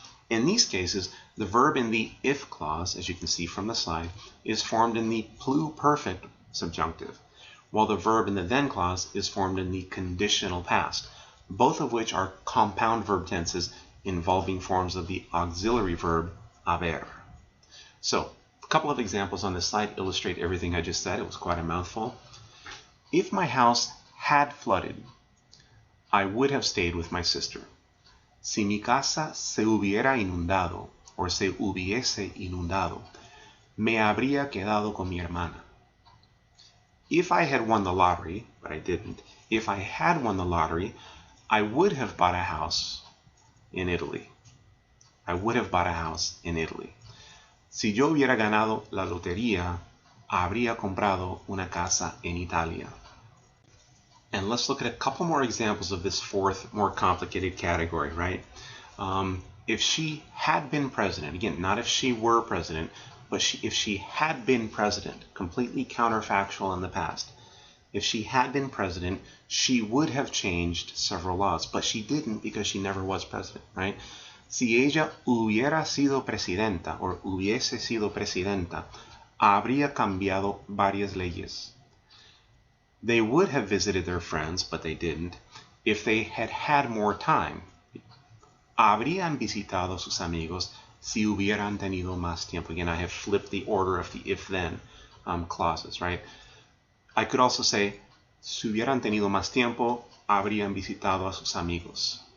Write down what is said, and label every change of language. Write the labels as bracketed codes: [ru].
[en] In these cases, the verb in the if clause, as you can see from the slide, is formed in the pluperfect subjunctive, while the verb in the then clause is formed in the conditional past, both of which are compound verb tenses involving forms of the auxiliary verb haber. So, a couple of examples on this slide illustrate everything I just said. It was quite a mouthful. If my house had flooded, I would have stayed with my sister. [es] Si mi casa se hubiera inundado, or se hubiese inundado, me habría quedado con mi hermana. [en] If I had won the lottery, but I didn't, if I had won the lottery, I would have bought a house in Italy. I would have bought a house in Italy. [es] Si yo hubiera ganado la lotería, habría comprado una casa en Italia. [en] And let's look at a couple more examples of this fourth, more complicated category, right? If she had been president, again, not if she were president, but if she had been president, completely counterfactual in the past. If she had been president, she would have changed several laws, but she didn't because she never was president, right? [es] Si ella hubiera sido presidenta, or hubiese sido presidenta, habría cambiado varias leyes. [en] They would have visited their friends, but they didn't. If they had had more time, [es] habrían visitado sus amigos si hubieran tenido más tiempo. [en] Again, I have flipped the order of the if-then clauses, right? I could also say, [es] si hubieran tenido más tiempo, habrían visitado a sus amigos.